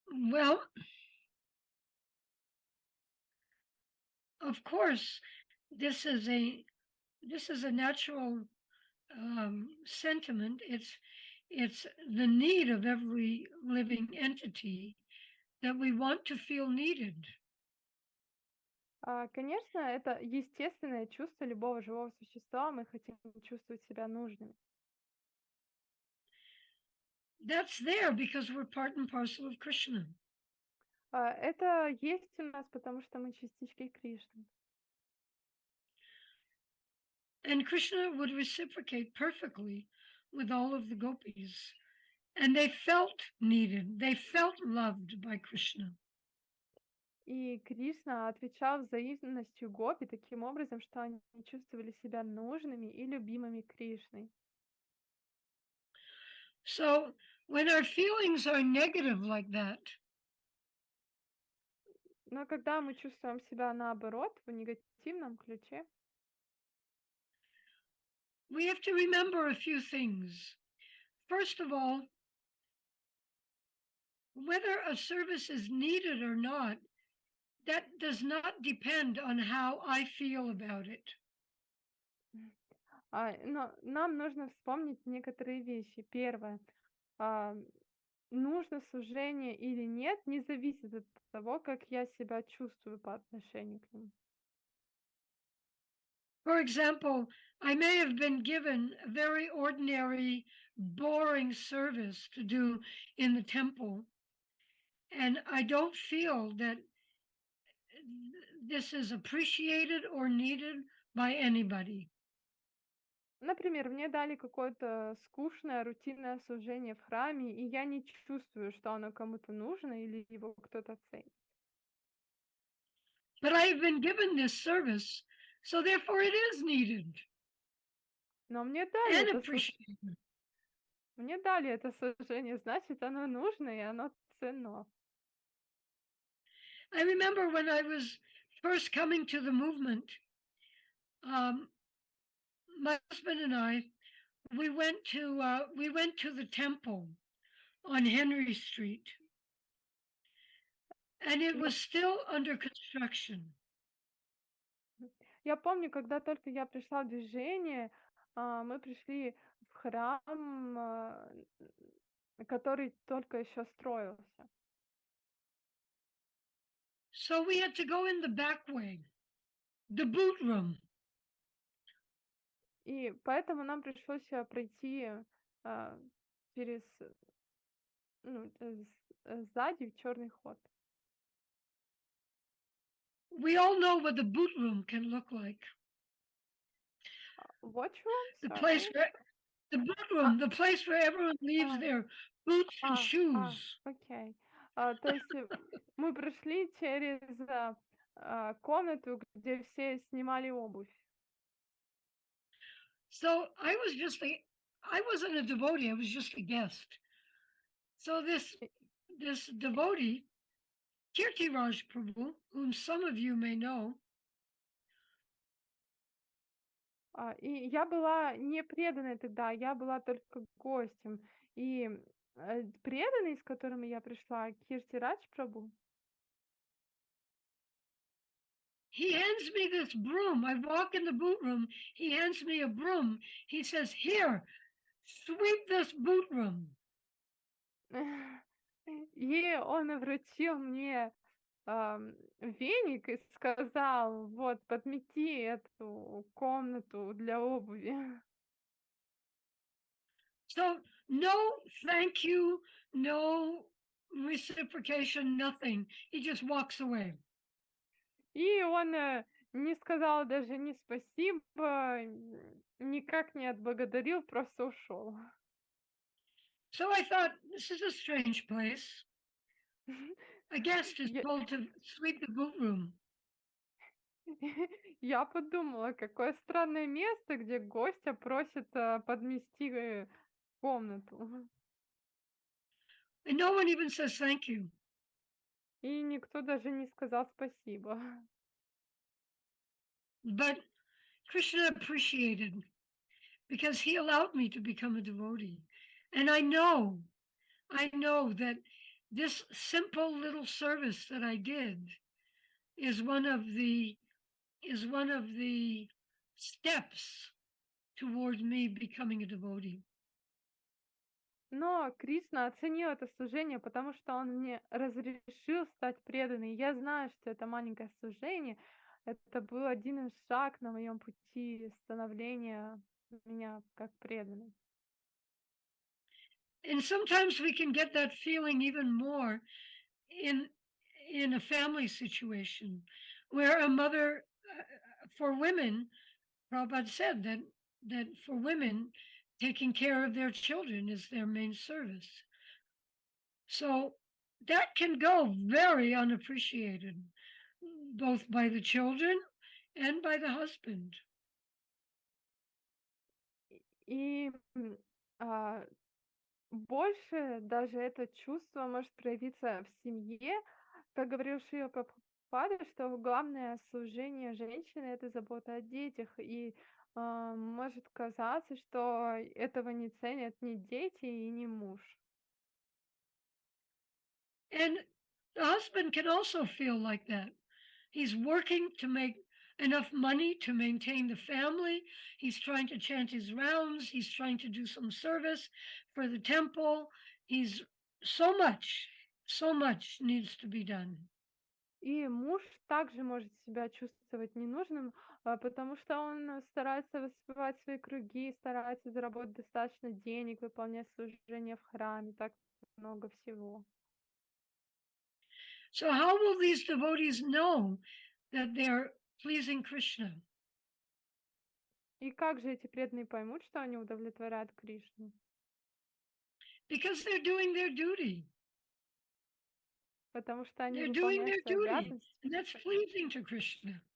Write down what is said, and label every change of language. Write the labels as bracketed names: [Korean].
[English] Well, of course, this is a natural sentiment. It's the need of every living entity that we want to feel needed. [Russian] Конечно, это естественное чувство любого живого существа. Мы хотим чувствовать себя нужными. [English] That's there because we're part and parcel of Krishna. [Russian] Это есть у нас, потому что мы частички Кришны. [English] And Krishna would reciprocate perfectly with all of the gopis. And they felt needed. They felt loved by Krishna. [Russian] И Кришна отвечал взаимностью гопи таким образом, что они чувствовали себя нужными и любимыми Кришной. [English] So when our feelings are negative like that, [Russian] Но когда мы чувствуем себя наоборот, в негативном ключе, [English] we have to remember a few things. First of all, whether a service is needed or not, that does not depend on how I feel about it. [Russian] но нам нужно вспомнить некоторые вещи. Первое. а, Нужно служение или нет, не зависит от того, как я себя чувствую по отношению к нему. [English] For example, I may have been given a very ordinary, boring service to do in the temple, and I don't feel that this is appreciated or needed by anybody. [Russian] Например, мне дали какое-то скучное, рутинное служение в храме, и я не чувствую, что оно кому-то нужно или его кто-то ценит. [English] But I have been given this service, so therefore it is needed [Russian] Но мне дали [English] and [Russian] это [English] appreciated. [Russian] мне дали это служение, значит, оно нужно и оно ценно. [English] I remember when I was first coming to the movement, my husband and I, we went to the temple on Henry Street, and it was still under construction. [Russian] Я помню, когда только я пришла в движение, мы пришли в храм, который только еще строился. [English] So we had to go in the back way, the boot room. [Russian] И поэтому нам пришлось пройти через сзади в черный ход. [English] We all know what the boot room can look like. Watch room? The Sorry. place where the boot room, the place where everyone leaves а, their boots and shoes. [Russian] Окей. То есть мы прошли через комнату, где все снимали обувь. [English] So I wasn't a devotee, I was just a guest. So this devotee, Kirtiraj Prabhu, whom some of you may know, [Russian] И я была не преданной тогда, я была только гостем. И преданный, с которым я пришла, Киртирадж Прабhu, [English] he hands me this broom. I walk in the boot room, he hands me a broom. He says, "Here, sweep this boot room." [Russian] и он вручил мне веник и сказал: вот, подмети эту комнату для обуви. [English] So no thank you, no reciprocation, nothing. He just walks away. [Russian] И он не сказал даже ни спасибо, никак не отблагодарил, просто ушел. [English] So I thought, this is a strange place. A guest is told to sweep the boot room. [Russian] Я подумала, какое странное место, где гостя просят подмести комнату. [English] And no one even says thank you. [Russian] И никто даже не сказал спасибо. [English] But Krishna appreciated because he allowed me to become a devotee. And I know that this simple little service that I did is one of the steps toward me becoming a devotee. [Russian] Но Кришна оценил это служение, потому что он мне разрешил стать преданной. Я знаю, что это маленькое служение, это был один шаг на моем пути становления меня как преданной. [English] And sometimes we can get that feeling even more in a family situation where a mother for women, Prabhupada said that for women, taking care of their children is their main service. So that can go very unappreciated, both by the children and by the husband. [Russian] И а, больше даже это чувство может проявиться в семье, как говорил Шрила Прабхупада, что главное служение женщины — это забота о детях. И может казаться, что этого не ценят ни дети и ни муж. [English] And the husband can also feel like that. He's working to make enough money to maintain the family. He's trying to chant his rounds. He's trying to do some service for the temple. He's so much needs to be done. [Russian] И муж также может себя чувствовать ненужным, потому что он старается воспевать свои круги, старается заработать достаточно денег, выполнять служение в храме, так много всего. [English] So, how will these devotees know that they're pleasing Krishna? [Russian] И как же эти преданные поймут, что они удовлетворяют Кришну? [English] Because they're doing their duty. [Russian] Потому что они [English] They're doing [Russian] выполняют [English] their [Russian] свои [English] duty, [Russian] обязанности. [English] and that's pleasing to Krishna.